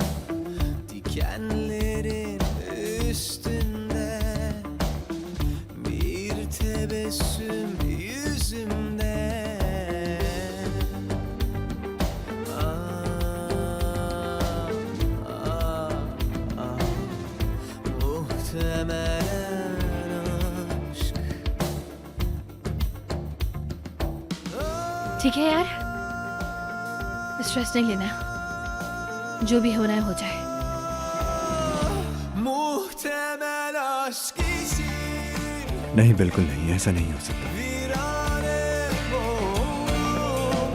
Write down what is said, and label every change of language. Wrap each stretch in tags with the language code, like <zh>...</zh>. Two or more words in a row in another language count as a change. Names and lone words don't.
<tr>Dikenlerin üstünde bir tebessüm yüzümde. Muhtemelen aşk.</tr> <hi>ठीक है यार, स्ट्रेस नहीं लेना, जो भी होना है हो जाए।</hi> <tr>Muhtemel aşk için</tr> <hi>नहीं, बिल्कुल नहीं, ऐसा नहीं हो सकता।</hi> <tr>virane oldum.</tr>